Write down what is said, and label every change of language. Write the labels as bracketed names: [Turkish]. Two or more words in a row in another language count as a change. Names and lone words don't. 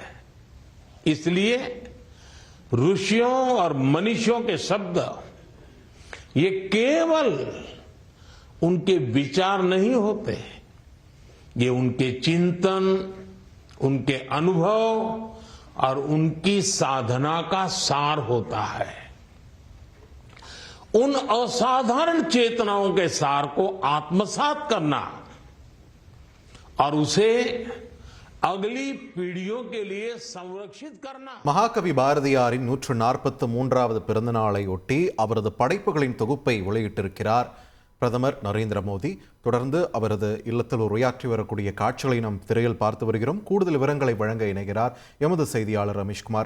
[Hindi] इसलिए ऋषियों और मनीषियों के शब्द ये केवल उनके विचार नहीं होते, ये उनके चिंतन, उनके अनुभव और उनकी साधना का सार होता है। उन असाधारण चेतनाओं के सार को आत्मसात करना और उसे अगली पीढ़ियों के लिए संरक्षित करना। [Tamil] மகாகவி பாரதியாரின் 143வது பிறந்த நாளை ஒட்டி அவரது படைப்புகளின் தொகுப்பை வெளியிட்டிருக்கிறார் பிரதமர் நரேந்திர மோடி. தொடர்ந்து அவரது இல்லத்தில் உரையாற்றி வரக்கூடிய காட்சிகளை நாம் திரையில் பார்த்து வருகிறோம். கூடுதல் விவரங்களை வழங்க இணைகிறார் எமது செய்தியாளர் ரமேஷ்குமார்.